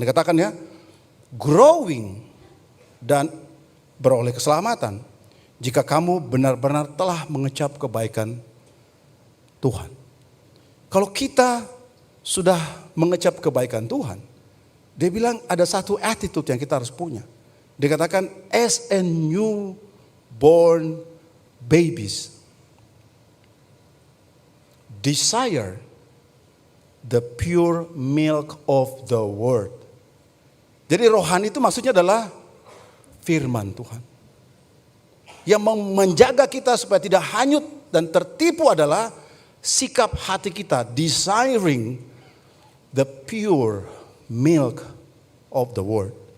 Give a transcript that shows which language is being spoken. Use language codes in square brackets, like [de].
[id] Dikatakan ya, growing dan beroleh keselamatan, jika kamu benar-benar telah mengecap kebaikan Tuhan. Kalau kita sudah mengecap kebaikan Tuhan, dia bilang ada satu attitude yang kita harus punya. Dia katakan [en] as a newborn babies, desire the pure milk of the word. [id] Jadi rohani itu maksudnya adalah firman Tuhan. Yang menjaga kita supaya tidak hanyut dan tertipu adalah sikap hati kita, [en] desiring the pure milk of the word.